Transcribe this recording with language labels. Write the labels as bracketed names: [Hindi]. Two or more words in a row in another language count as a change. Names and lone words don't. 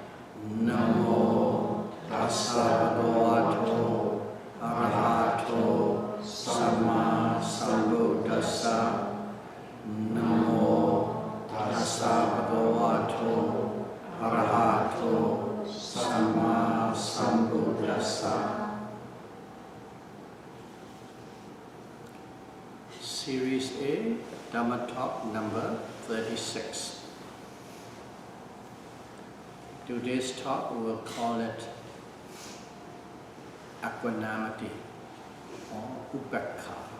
[Pali] Namo tassa bhagavato arahato samma sambuddhassa. Namo tassa bhagavato arahato samma sambuddhassa. [English] Series A, Dhamma Talk number 36. Today's talk we will call it Equanimity or Upekkha.